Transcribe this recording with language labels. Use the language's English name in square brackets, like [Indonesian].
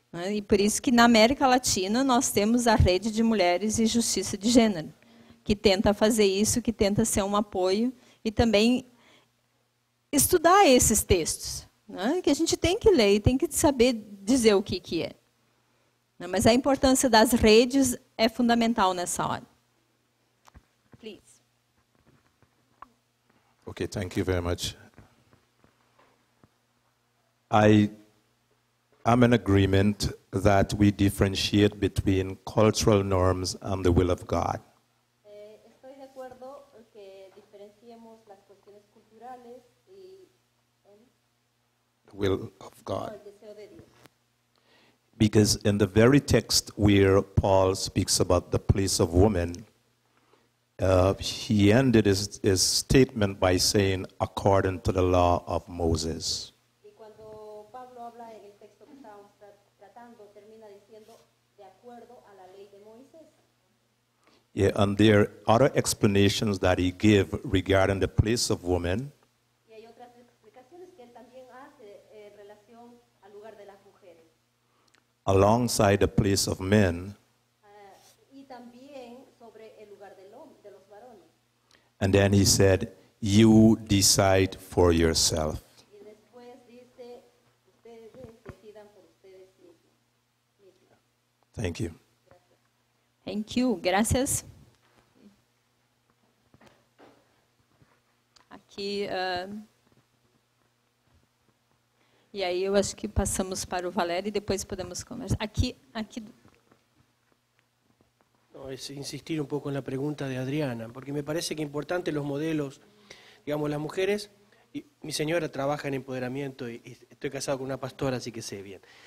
[Portuguese] E por isso que na América Latina nós temos a Rede de Mulheres e Justiça de Gênero, que tenta fazer isso, que tenta ser um apoio e também estudar esses textos, né? Que a gente tem que ler e tem que saber dizer o que é. Mas a importância das redes é fundamental nessa hora. [English] Please. Okay, thank you very much. I'm in agreement that we differentiate between cultural norms and the will of God. [Spanish] Estoy de acuerdo que diferenciemos las cuestiones culturales y [English] The will of God. [Spanish] el deseo de Dios. [English] Because in the very text where Paul speaks about the place of woman, he ended his statement by saying, according to the law of Moses. [Spanish] Y cuando Pablo habla en el texto que estábamos tratando, termina diciendo de acuerdo a la ley de Moisés. [English] Yeah, and there are other explanations that he gave regarding the place of woman. [Spanish] Y hay otras explicaciones que él también hace en relación al lugar de las mujeres. [English] Alongside the place of men, [Spanish] Y también sobre el lugar de los varones. [English] and then he said, you decide for yourself. [Spanish] Y después dice, ustedes decidan por ustedes mismos. [English] Thank you. Thank you, [Spanish] gracias. [Portuguese] Aqui, e aí eu acho que passamos para o Valério e depois podemos conversar. Aqui. [Spanish] No, es insistir un poco en la pregunta de Adriana, porque me parece que es importante los modelos, digamos, las mujeres, y mi señora trabaja en empoderamiento y estoy casado con una pastora, así que sé bien.